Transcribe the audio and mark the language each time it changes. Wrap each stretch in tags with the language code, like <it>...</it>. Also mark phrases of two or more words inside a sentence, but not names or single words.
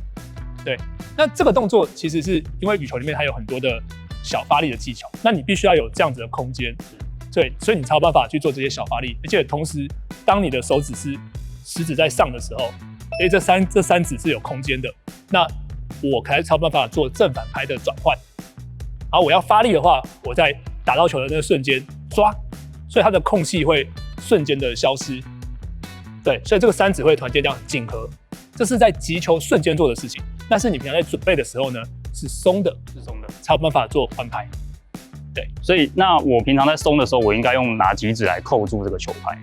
<zh>對，那這個動作其實是因為羽球裡面它有很多的小發力的技巧，那你必須要有這樣子的空間，對，所以你才有辦法去做這些小發力，而且同時，當你的手指是食指在上的時候，因為這三指是有空間的，那我才有辦法做正反拍的轉換。然後我要發力的話，我在打到球的那個瞬間抓，所以它的空隙會瞬間的消失。對，所以這個三指會團結這樣緊合，這是在擊球瞬間做的事情。但是你平常在準備的時候呢，是鬆的，才有辦法做換拍。對，所以那我平常在鬆的時候，我應該用哪幾指來扣住這個球拍？</zh>